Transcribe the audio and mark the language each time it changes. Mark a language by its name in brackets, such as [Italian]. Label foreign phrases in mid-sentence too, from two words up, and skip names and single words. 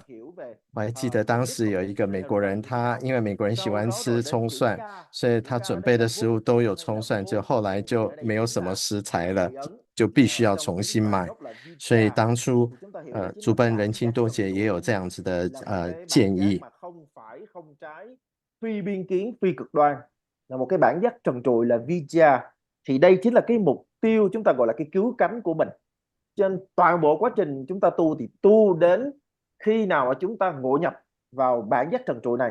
[Chinese] 我还记得当时有一个美国人，他因为美国人喜欢吃葱蒜，所以他准备的食物都有葱蒜，就后来就没有什么食材了，就必须要重新买。所以当初竹奔仁亲多杰也有这样子的建议。 [Vietnamese] Phi biên kiến, phi cực đoan là một cái bản giác trần trụi là Vijaya. Thì đây chính là cái mục tiêu chúng ta gọi là cái cứu cánh của mình. Trên toàn bộ quá trình chúng ta tu thì tu đến khi nào mà chúng ta ngộ nhập vào bản giác trần trụi này.